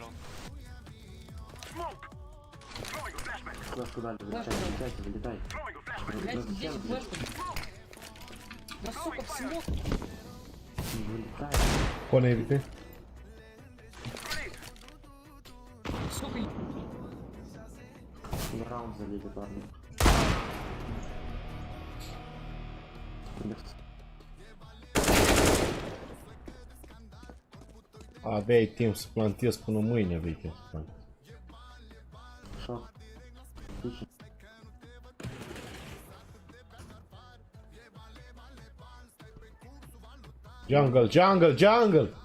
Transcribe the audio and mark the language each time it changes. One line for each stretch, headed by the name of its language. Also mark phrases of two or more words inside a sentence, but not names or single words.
Russian: Флешку дали, вылетай. Блять, здесь флешку. Да сука, в смог. Вылетай. Connecte. Сука. Раунд залили, парни.
Romanian: Aveai timp să plantezi până mâine, aveai timp să plantezi.
English: Jungle, jungle, jungle!